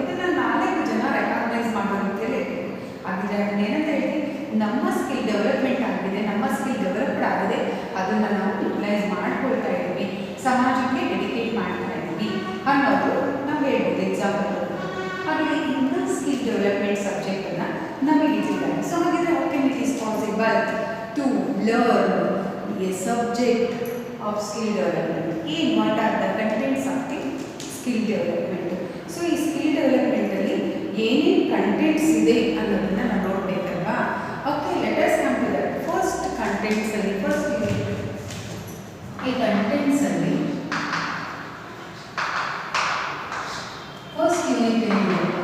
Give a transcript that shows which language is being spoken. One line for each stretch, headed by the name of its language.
Kannada: ಅದನ್ನು 4 ಜನ ರೆಕಾಗ್ನೈಸ್ ಮಾಡೋ ರೀತಿಯಲ್ಲಿ ಇರಬೇಕು. ಆದರೆ ಅದನ್ನೇನಂತ ಹೇಳಿ ನಮ್ಮ ಸ್ಕಿಲ್ ಡೆವಲಪ್ಮೆಂಟ್ ಆಗಿದೆ, ನಮ್ಮ ಸ್ಕಿಲ್ ಡೆವಲಪ್ಡ್ ಆಗಿದೆ, ಅದನ್ನು ನಾವು ಯುಟಿಲೈಸ್ ಮಾಡ್ಕೊಳ್ತಾ ಇದ್ದೀವಿ, ಸಮಾಜಕ್ಕೆ ಡೆಡಿಕೇಟ್ ಮಾಡ್ತಾ ಇದ್ದೀವಿ ಅನ್ನೋದು ನಾವು ಹೇಳ್ಬೋದು ಎಕ್ಸಾಂಪಲ್. ಹಾಗೆ ಇನ್ನು ಸ್ಕಿಲ್ ಡೆವಲಪ್ಮೆಂಟ್ ಸಬ್ಜೆಕ್ಟನ್ನು ನಮಗೆ ಇಟ್ಟಿದ್ದಾರೆ. ಸೊ ಹಾಗಿದ್ರೆ
English: How can it is possible to learn a subject of skill development? What are the contents of the skill development?
Kannada: So ಈ ಸ್ಕಿಲ್ ಡೆವಲಪ್ಮೆಂಟ್ ಅಲ್ಲಿ ಏನೇನು ಕಂಟೆಂಟ್ಸ್ ಇದೆ ಅನ್ನೋದನ್ನ ನಾವು ನೋಡಬೇಕಲ್ವಾ.
English: Okay, let us come to that.
Kannada: First contents ಅಲ್ಲಿ first ಈ contents ಅಲ್ಲಿ first unit ಏನಿದೆ.